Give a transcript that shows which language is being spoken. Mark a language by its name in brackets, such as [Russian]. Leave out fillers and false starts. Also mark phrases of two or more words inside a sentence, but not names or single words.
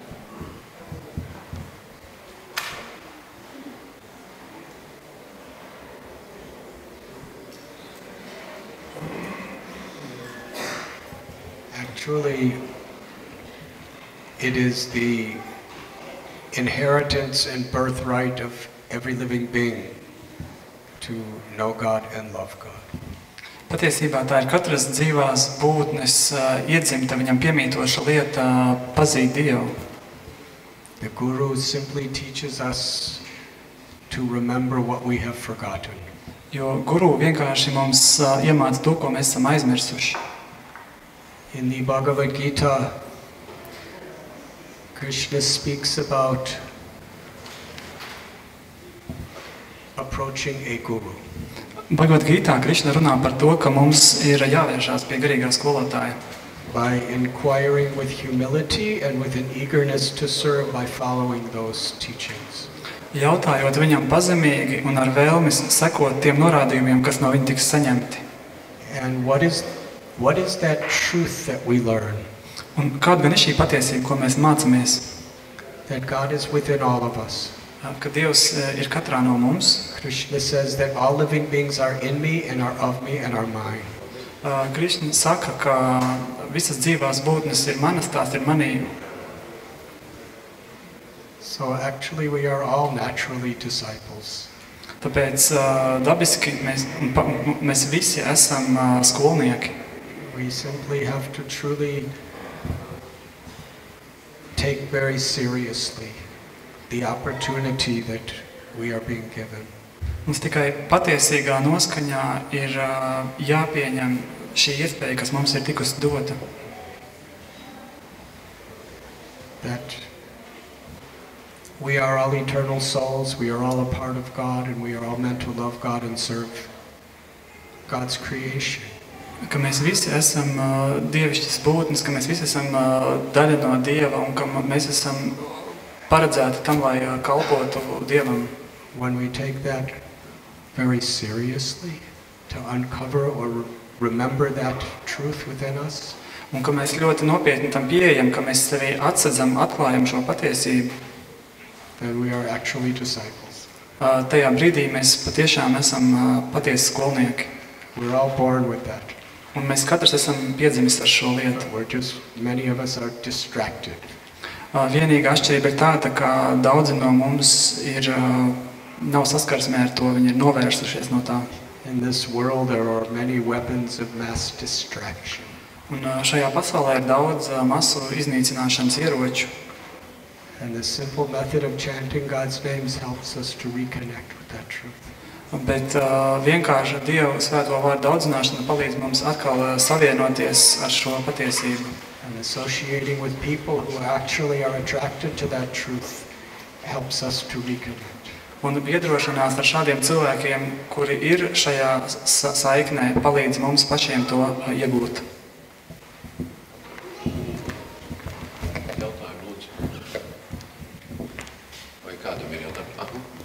[English] Truly, it is the inheritance and birthright of every living being to know God and love God. [Latvian] Patiesībā tā ir katras dzīvās būtnes iedzimta, viņam piemītoša lieta pazīt Dievu. [English] The Guru simply teaches us to remember what we have forgotten. [Latvian] Jo Guru vienkārši mums iemāca to, ko mēs esam aizmirsuši. [English] In the Bhagavad Gita, Krishna speaks about approaching a guru. [Latvian] Bhagavad Gītā Krišna runā par to, ka mums ir jāvēršās pie garīgā skolotāja. [English] By inquiring with humility and with an eagerness to serve by following those teachings. [Latvian] Jautājot viņam pazemīgi un ar vēlmi sekot tiem norādījumiem, kas no viņa tiks saņemti. [English] And what is that truth that we learn? [Latvian] Un kāda gan ir šī patiesība, ko mēs mācāmies? [English] That God is within all of us. [Latvian] Ka Dievs ir katrā no mums. [English] Krishna says that all living beings are in me and are of me and are mine. [Latvian] Krišna saka, ka visas dzīvās būtnes ir manas, tās ir manī. [English] So actually we are all naturally disciples. [Latvian] Tāpēc dabiski mēs visi esam skolnieki. [English] We simply have to truly take very seriously the opportunity that we are being given. [Latvian] Mums tikai patiesīgā noskaņā ir jāpieņem šī iespēja, kas mums ir tikusi dota. [English] That we are all eternal souls, we are all a part of God, and we are all meant to love God and serve God's creation. [Latvian] Ka mēs visi esam dievišķas būtnes, ka mēs visi esam daļa no Dieva un ka mēs esam paredzēti tam, lai kalpotu Dievam. [English] When we take that very seriously, to uncover or remember that truth within us, [Latvian] Un ka mēs ļoti nopietni tam pieejam, ka mēs sevi atsedzam, atklājam šo patiesību, [English] then we are actually disciples. [Latvian] tajā brīdī mēs patiešām esam patiesi skolnieki. [English] We're all born with that. [Latvian] Un mēs katrs esam piedzimis ar šo lietu. [English] Many of us are distracted. [Latvian] Vienīgā atšķirība ir tāda, ka daudzi no mums nav saskarsmē ar to, viņi ir novērsušies no tā. [English] In this world there are many weapons of mass distraction. [Latvian] Un šajā pasaulē ir daudz masu iznīcināšanas ieroču. [English] And the simple method of chanting God's names helps us to reconnect with that truth. [Latvian] Bet vienkārši Dievu svēto vārdu audzināšana palīdz mums atkal savienoties ar šo patiesību. [English] And associating with people who actually are attracted to that truth helps us to reconnect. [Latvian] Un biedrošanās ar šādiem cilvēkiem, kuri ir šajā saiknē, palīdz mums pašiem to iegūt. Jautājumu, lūdzu. Vai kādam ir jautājumi?